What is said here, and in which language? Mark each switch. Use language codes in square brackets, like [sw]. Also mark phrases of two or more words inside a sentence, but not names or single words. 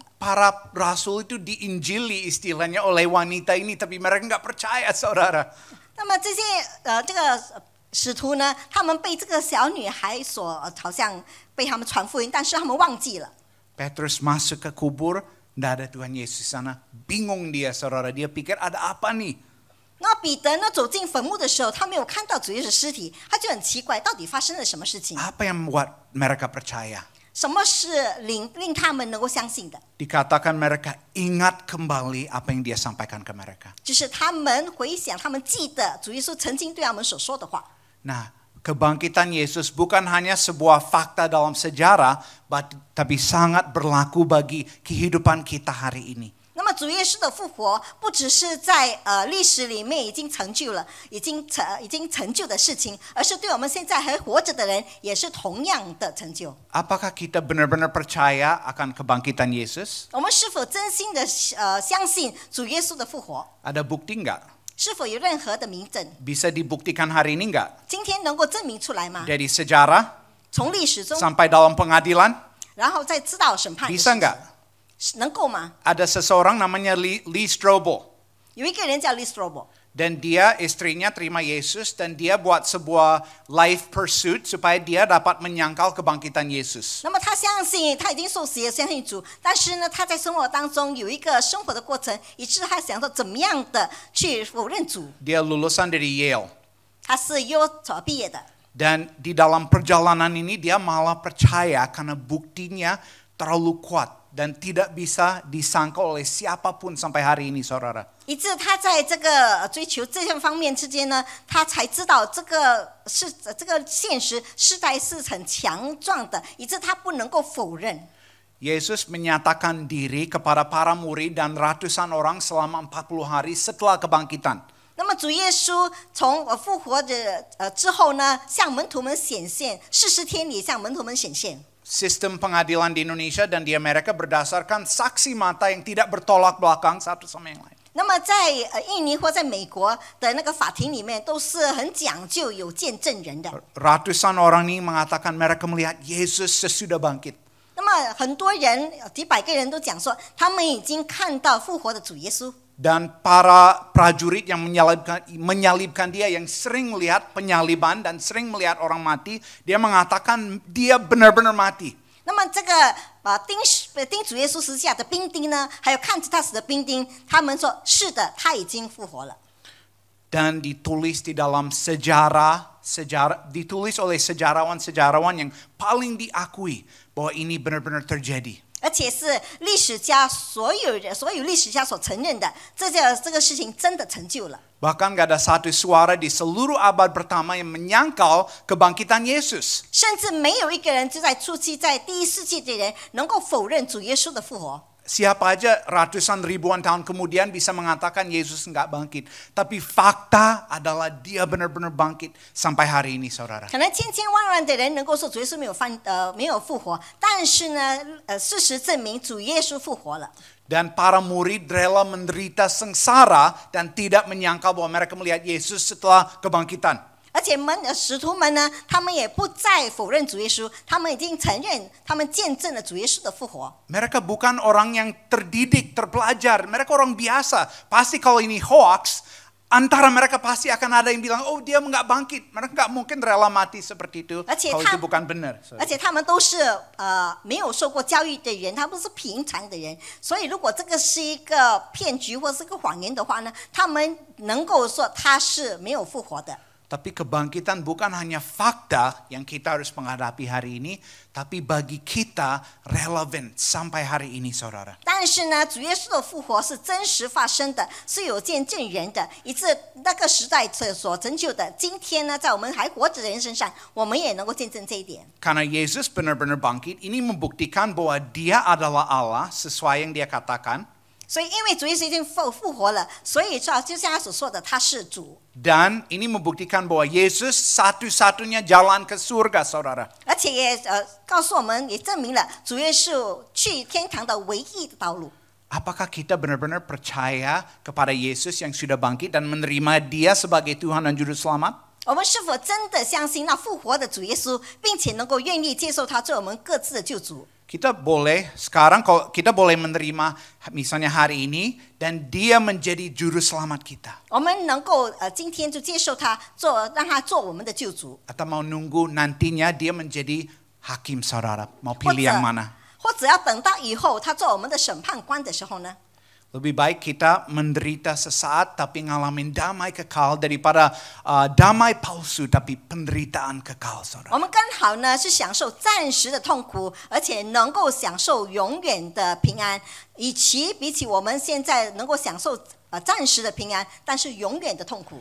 [id] Para rasul itu diinjili istilahnya oleh wanita ini, tapi mereka nggak percaya, saudara. [zh] 那么这些这个使徒呢，他们被这个小女孩所好像被他们传福音，但是他们忘记了。 [id] Petrus masuk ke kubur, nggak ada Tuhan Yesus sana. Bingung dia, saudara. Dia pikir ada apa nih? [zh] 那彼得呢走进坟墓的时候，他没有看到主耶稣尸体，他就很奇怪，到底发生了什么事情？ [id] Apa yang membuat mereka percaya? [zh] 什么是令他们能够相信的？ [id] Dikatakan mereka ingat kembali apa yang dia sampaikan ke mereka. [zh] 就是他们回想，他们记得主耶稣曾经对他们所说的话。 [id] Nah, kebangkitan Yesus bukan hanya sebuah fakta dalam sejarah, tapi sangat berlaku bagi kehidupan kita hari ini. [zh] 那么么主耶稣的复活不只是在历史里面已经成就了，已经成就的事情，而是对我们现在还活着的人也是同样的成就。 [id] Apakah kita benar-benar percaya akan kebangkitan Yesus? [zh] 我们是否真心的相信主耶稣的复活？ [id] Ada bukti enggak? [zh] 是否有任何的明证？ [id] Bisa dibuktikan hari ini enggak? [zh] 今天能够证明出来吗？ [id] Dari sejarah [zh] 从历史中， [id] sampai dalam pengadilan? [zh] 然后再知道审判的事 [id] Bisa [zh] 情 [id] enggak? [zh] 能够吗？ [id] Ada seseorang namanya Lee Strobel. [zh] 有一个人叫 Lee Strobel， [id] Dan dia istrinya terima Yesus dan dia buat sebuah [en] life pursuit [id] supaya dia dapat menyangkal kebangkitan Yesus. [zh] 那么他相信他已经受死也相信主，但是呢，他在生活当中有一个生活的过程，以致他想说怎么样的去否认主。 [id] Dia lulusan dari Yale. [zh] 他是优所毕业的， [id] Dan di dalam perjalanan ini dia malah percaya karena buktinya terlalu kuat dan tidak bisa disangkal oleh siapapun sampai hari ini, saudara. [zh] 以致他在这个追求这些方面之间呢，他才知道这个现实实在是很强壮的，以致他不能够否认。 [id] Yesus menyatakan diri kepada para murid dan ratusan orang selama 40 hari setelah kebangkitan. [zh] 那么主耶稣从复活的之后呢，向门徒们显现，40天里向门徒们显现。 [id] Sistem pengadilan di Indonesia dan di Amerika berdasarkan saksi mata yang tidak bertolak belakang satu sama yang lain. [zh] 那么在印尼或在美国的那个法庭里面，都是很讲究有见证人的。 [id] Ratusan orang ini mengatakan mereka melihat Yesus sesudah bangkit. [zh] 那么很多人，几百个人都讲说，他们已经看到复活的主耶稣。 [id] Dan para prajurit yang menyalibkan dia, yang sering melihat penyaliban dan sering melihat orang mati, dia mengatakan dia benar-benar mati. [zh] 那么这个钉主耶稣十字架的兵丁呢，还有看着他死的兵丁，他们说是的，他已经复活了。 [id] Dan ditulis di dalam sejarah, ditulis oleh sejarawan-sejarawan yang paling diakui bahwa ini benar-benar terjadi. [zh] 而且是历史家所有历史家所承认的，这个事情真的成就了。 [id] Bahkan gak ada satu suara di seluruh abad pertama yang menyangkal kebangkitan Yesus. [zh] 甚至没有一个人就在初期，在第一世纪的人能够否认主耶稣的复活。 [id] Siapa aja ratusan ribuan tahun kemudian bisa mengatakan Yesus nggak bangkit. Tapi fakta adalah dia benar-benar bangkit sampai hari ini, saudara. [zh] 可能千万万的人能够说主耶稣没有复活，但是呢，事实证明主耶稣复活了。 [id] Dan para murid rela menderita sengsara dan tidak menyangka bahwa mereka melihat Yesus setelah kebangkitan. [zh] 而且使徒们呢，他们也不再否认主耶稣，他们已经承认，他们见证了主耶稣的复活。 [id] Mereka bukan orang yang terdidik, terpelajar. Mereka orang biasa. Pasti kalau ini hoax, antara mereka pasti akan ada yang bilang, oh dia nggak bangkit. Mereka nggak mungkin rela mati seperti itu. Kalau itu bukan benar. [zh] 而且他们都是没有受过教育的人，他们是平常的人，所以如果这个是一个骗局或是个谎言的话呢，他们能够说他是没有复活的。 [id] Tapi kebangkitan bukan hanya fakta yang kita harus menghadapi hari ini, tapi bagi kita relevan sampai hari ini, saudara. [zh] 但是呢，主耶稣的复活是真实发生的，是有见证人的，以致那个时代所成就的，今天呢，在我们还活着的人身上，我们也能够见证这一点。 [id] Karena Yesus benar-benar bangkit, ini membuktikan bahwa Dia adalah Allah sesuai yang Dia katakan. [zh] 所以，因为主耶稣已经复活了，所以就像他所说的，他是主。 [id] Dan ini membuktikan bahwa Yesus satu-satunya jalan ke surga, saudara. [zh] 而且也告诉我们，也证明了主耶稣去天堂的唯一的道路。 [id] Apakah kita benar-benar percaya kepada Yesus yang sudah bangkit dan menerima Dia sebagai Tuhan dan Juru Selamat? [zh] 我们是否真的相信那复活的主耶稣，并且能够愿意接受他做我们各自的救主？ [id] Kita boleh sekarang kalau kita boleh menerima misalnya hari ini dan dia menjadi juru selamat kita. [zh] 我们能够今天就接受他让他做我们的救主， [id] Atau mau nunggu nantinya dia menjadi hakim, saudara? Mau pilih yang mana? [zh] 或者要等到以后他做我们的审判官的时候呢？ [id] Lebih baik kita menderita sesaat tapi ngalamin damai kekal daripada damai palsu tapi penderitaan kekal, [zh] 我 [id] saudara. [zh] 们刚好呢是享受暂时的痛苦，而且能够享受永远的平安，比起我们现在能够享受暂时的平安，但是永远的痛苦。